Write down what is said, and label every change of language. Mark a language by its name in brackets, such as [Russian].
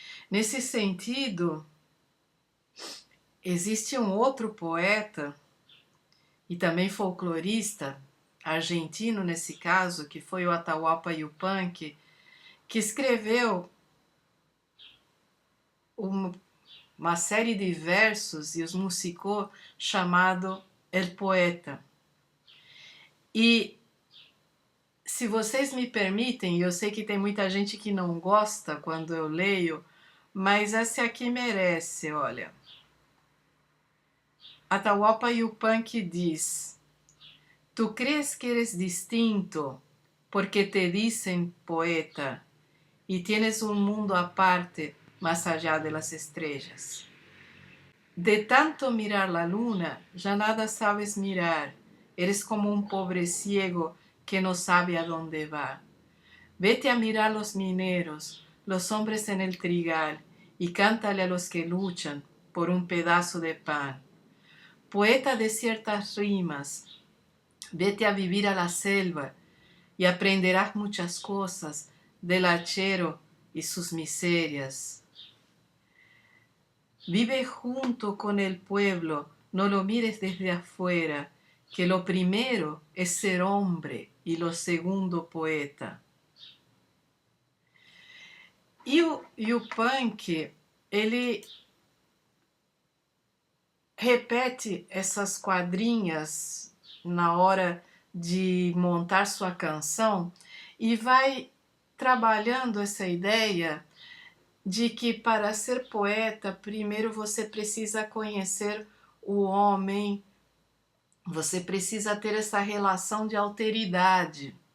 [Portuguese] Nesse sentido, existe um outro poeta e também folclorista, argentino nesse caso, que foi o Atahualpa Yupanqui, que escreveu uma série de versos e os musicou chamado El Poeta. E se vocês me permitem, eu sei que tem muita gente que não gosta quando eu leio, mas essa aqui merece, olha. [Spanish] Atahualpa Yupanqui diz: Tu crees que eres distinto porque te dicen poeta y tienes un mundo aparte más allá de las estrellas. De tanto mirar la luna, ya nada sabes mirar, eres como un pobre ciego que no sabe a dónde va. Vete a mirar los mineros, los hombres en el trigal, y cántale a los que luchan por un pedazo de pan. Poeta de ciertas rimas, vete a vivir a la selva y aprenderás muchas cosas del hachero y sus miserias. Vive junto con el pueblo, no lo mires desde afuera, que lo primero es ser hombre y lo segundo poeta. [Portuguese] E o Punk, ele repete essas quadrinhas na hora de montar sua canção e vai trabalhando essa ideia de que para ser poeta, primeiro você precisa conhecer o homem, você precisa ter essa relação de alteridade.